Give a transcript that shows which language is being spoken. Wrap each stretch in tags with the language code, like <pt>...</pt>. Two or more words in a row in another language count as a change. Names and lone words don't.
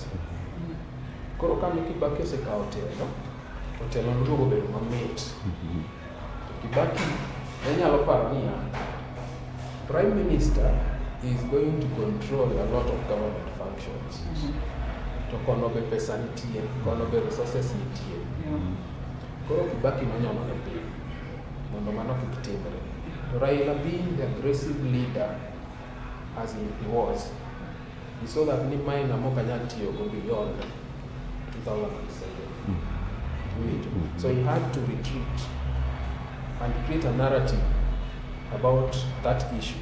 <luo>Koro kane Kibaki osekao telo, otelo ndugo bedo mamit. Kibaki enyalo paro niya,</luo> <en>Prime Minister is going to control a lot of government functions.</en> <luo>To kono be pesa nitie, kono be resources nitie. Koro Kibaki nonyono ne piny, mondo mano kik timre. To Raila,</luo> <en>being the aggressive leader as he was, he saw that Nimaina Mokanyatio go beyond 2007. So he had to retreat and create a narrative about that issue.</en>